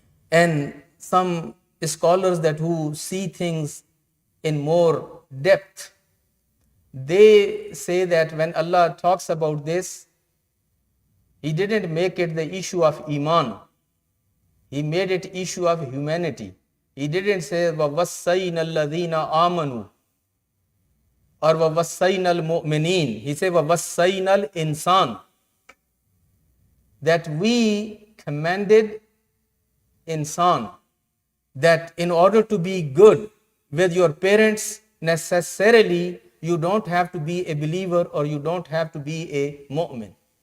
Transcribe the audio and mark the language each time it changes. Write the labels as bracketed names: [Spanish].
[English] And some scholars that who see things in more depth, they say that when Allah talks about this, He didn't make it the issue of Iman. He made it issue of humanity. He didn't say [Arabic] وَوَصَّيْنَا الَّذِينَ آمَنُوا [English] or [Arabic] وَوَصَّيْنَا الْمُؤْمِنِينَ. [English] He said [Arabic] وَوَصَّيْنَا الْإِنسَانَ, [English] that we commanded insan, that in order to be good with your parents, necessarily you don't have to be a believer or you don't have to be a mu'min.